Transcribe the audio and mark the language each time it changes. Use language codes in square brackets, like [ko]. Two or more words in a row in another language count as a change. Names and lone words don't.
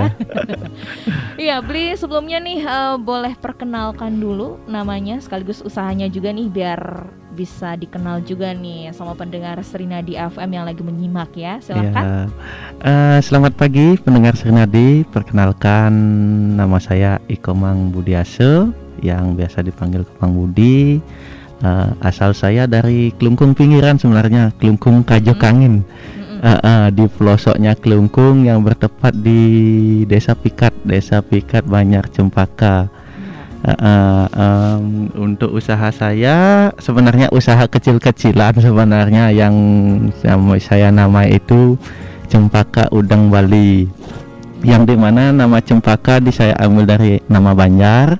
[id] Iya, Bli, sebelumnya nih boleh perkenalkan dulu namanya sekaligus usahanya juga nih biar bisa dikenal juga nih sama pendengar Sri Nadi FM yang lagi menyimak ya. Silakan. Ya. Selamat pagi pendengar Sri Nadi. Perkenalkan, nama saya Ikomang Budiasa yang biasa dipanggil Komang Budi. Asal saya dari Klungkung pinggiran sebenarnya, Klungkung Kajokangin. Di pelosoknya Klungkung yang bertepat di Desa Pikat Banjar Cempaka. Untuk usaha saya sebenarnya usaha kecil-kecilan sebenarnya yang saya nama itu Cempaka Udang Bali, yang dimana nama Cempaka saya ambil dari nama Banjar.